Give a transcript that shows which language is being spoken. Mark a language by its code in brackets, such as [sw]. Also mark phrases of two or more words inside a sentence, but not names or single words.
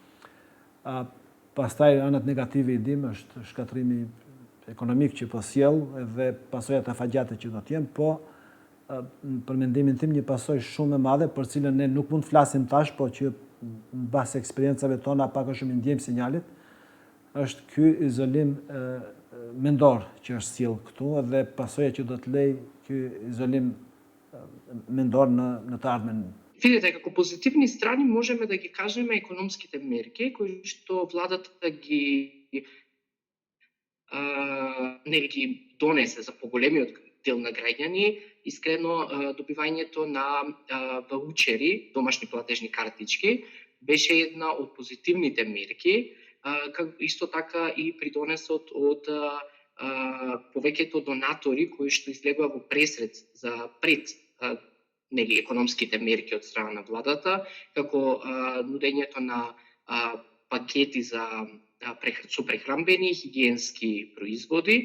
[sq] Pastaj anët negative i dim është shkatrimi ekonomik që po sjell edhe pasojat afatgjate që do të jenë, po për mendimin tim një pasojë shumë e madhe për cilën ne nuk mund të flasim tash, po që mbas eksperiencave tona pak a shumë i ndjejmë sinjalit, është ky izolim mendor që është sjell këtu edhe pasoja që do të lej ky izolim mendor në të ardhmen. [mk] Видете, како позитивни страни можеме да ги кажеме економските мерки кои што владата ги донесе за поголемиот дел на граѓани, искрено добивањето на ваучери, домашни платежни картички, беше една од позитивните мерки, исто така и придонесот од повеќето донатори кои што излегува во пресред за пред економските мерки од страна на владата, како нудењето на пакети со прехранбени и хигиенски производи.